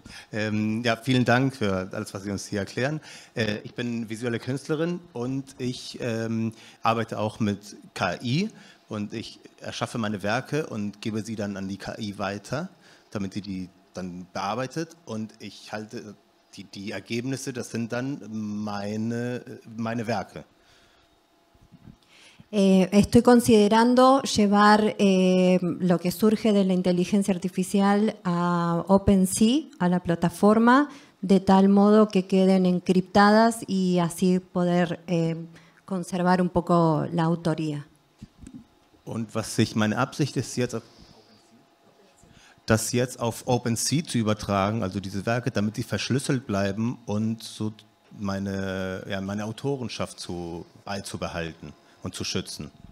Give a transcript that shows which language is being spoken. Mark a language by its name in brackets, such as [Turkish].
[German] Ja, vielen Dank für alles, was Sie uns hier erklären. Ich bin visuelle Künstlerin und ich arbeite auch mit KI und ich erschaffe meine Werke und gebe sie dann an die KI weiter, damit sie die dann bearbeitet, und ich halte die Ergebnisse, das sind dann meine Werke. [Spanish] Estoy considerando llevar lo que surge de la inteligencia artificial a OpenSea, a la plataforma, de tal modo que queden encriptadas y así poder conservar un poco la autoría. [German] Und meine Absicht ist jetzt, das jetzt auf OpenSea zu übertragen, also diese Werke, damit sie verschlüsselt bleiben und so meine Autorenschaft beizubehalten und zu schützen.